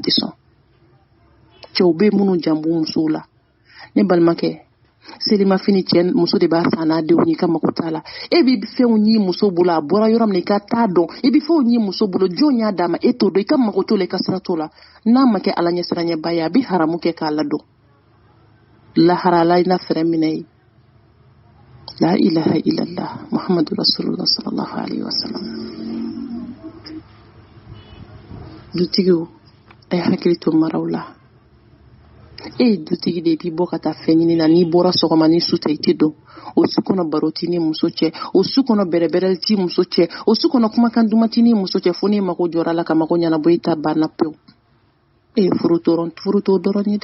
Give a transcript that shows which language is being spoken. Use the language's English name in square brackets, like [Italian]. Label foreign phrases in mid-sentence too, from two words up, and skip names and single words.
[Bambara] tɛ sɔn cɛw bɛ minnu janb'u musow la ne balimakɛ selima fini cɛ muso de b'a san n'a denw ye ka mako t'a la e bɛ fɛnw ɲi muso bolo a bɔra yɔrɔ min na i ka taa dɔn i bɛ fɛnw ɲi muso bolo jɔn y'a d'a ma e t'o dɔn i ka mako t'o la i ka sira t'o la n'a ma kɛ ala ɲɛsiranyɛba ye a bɛ haramu kɛ k'a ladɔn laharala i na fɛrɛ minɛ ye [Arabic] لا إله إلا الله محمد رسول الله صلى الله عليه وسلم. [Bambara] Dutigiw a ye hakili to maraw la dutigi de b'i bɔ ka taa fɛn ɲini na n'i bɔra sɔgɔma ni su tɛ i tɛ dɔn o su kɔnɔ baro t'i ni muso cɛ o su kɔnɔ bɛrɛbɛrɛli t'i muso cɛ o su kɔnɔ kumakan duman t'i ni muso cɛ fo n'i mago jɔra la ka mago ɲɛnabɔ i ta banna pewu furu t'o dɔrɔn ye